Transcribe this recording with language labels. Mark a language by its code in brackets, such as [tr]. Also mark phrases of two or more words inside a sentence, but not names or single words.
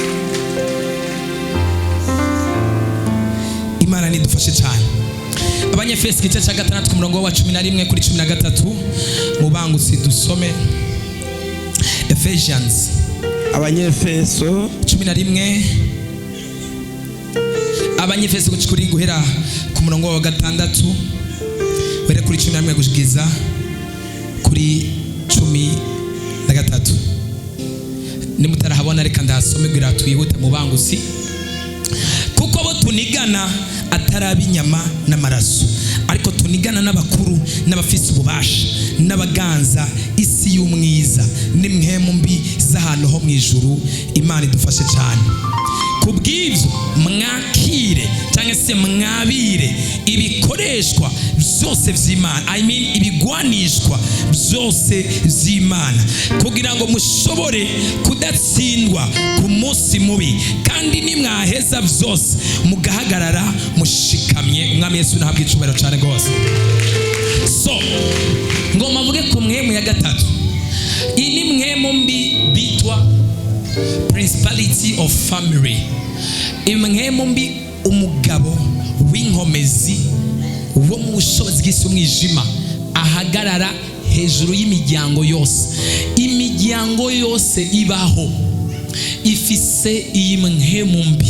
[rn] Imana nidufashe cyane. Abanyefeso Abanyefeso igice cya 6 ku murongo wa 11 kuri 13 mubangutsi dusome. [en] Ephesians [rn] Abanyefeso 11, Abanyefeso kuri guhera ku murongo wa 6 were kuri 11 gushikiza kuri 13. Nimutarahabona reka ndasome gira twihute mubangutsi. Kuko bo tunigana atarabi inyama n'amaraso, ariko tunigana n'abakuru n'abafise ububasha n'abaganza isi y'umwiza n'imhemu mbi z'ahantu ho mu ijuru. Imana idufashe cyane. Kubw'ibyo mwakire cyangwa se mwabire ibikoreshwa byose by'Imana, ibigwanishwa byose by'Imana, kugira ngo mushobore kudatsindwa ku munsi mubi, kandi nimwaheza byose mugahagarara mushikamye. Umwami Yesu nahabwe icubahiro cyane rwose. So ngoma mvuge ku mwemu ya gatatu. Iyi ni mwemu mbi bitwa [en] principality of family. [rn] Imwemu mbi umugabo w'inkomezi wo mu bushobozi bw'isi umwijima ahagarara hejuru y'imiryango yose. Imiryango yose ibaho ifise iyi mwemu mbi.